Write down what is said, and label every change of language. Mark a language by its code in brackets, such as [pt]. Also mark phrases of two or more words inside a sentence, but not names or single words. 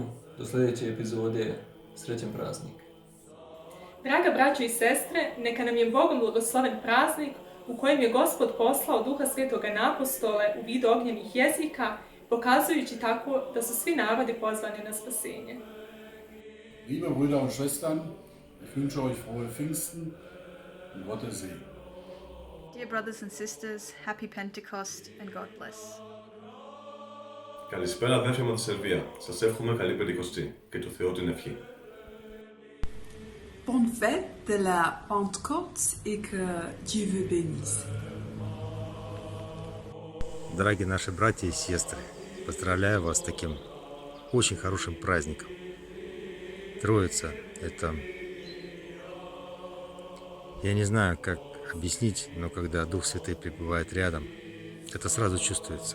[sr] Do sljedeće epizode. Srećan praznik. Draga braćo i sestre, neka nam je Bogom blagosloven praznik u kojem je Gospod poslao Duha Svetoga na apostole u vidu ognjenih jezika, pokazujući tako da su svi narodi pozvani na spasenje. [de] Liebe Brüder und Schwestern, ich wünsche euch frohe Pfingsten und Gottes Segen. [en] Dear brothers and sisters, happy Pentecost and God bless. [el] Καλησπέρα αδέρφια μου από τη Σερβία. Σας εύχομαι καλή Πεντηκοστή και του Θεού την ευχή. [fr] Bonne fête de la Pentecôte et que Dieu vous bénisse. [ru] Дорогие наши братья и сестры, поздравляю вас с таким очень хорошим праздником. Троица – это, я не знаю, как объяснить, но когда Дух Святой пребывает рядом, это сразу чувствуется.